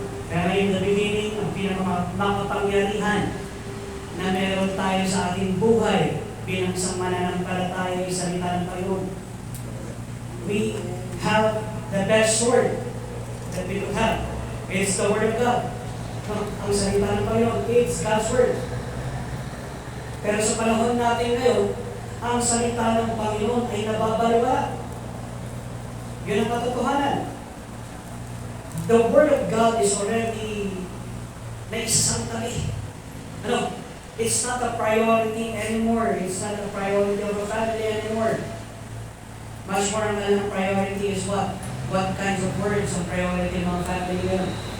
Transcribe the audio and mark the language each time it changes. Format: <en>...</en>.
<tl>Kaya</tl> <en>in the beginning,</en> <tl>ang pinakamakapangyarihan na meron tayo sa ating buhay bilang isang mananampalataya ay salita ng Panginoon.</tl> <en>We have the best sword that we could have. It's the Word of God. No?</en> <tl>Ang salita ng Panginoon,</tl> <en>it's God's Word.</en> <tl>Pero sa panahon natin ngayon, ang salita ng Panginoon ay nababalwa. Yun ang katotohanan.</tl> <en>The Word of God is already</en> <tl>naisasantali. Ano?</tl> <en>It's not a priority anymore. It's not a priority of a family anymore. Much more ang priority is what? What kinds of words ang priority ng mga family ngayon?</en>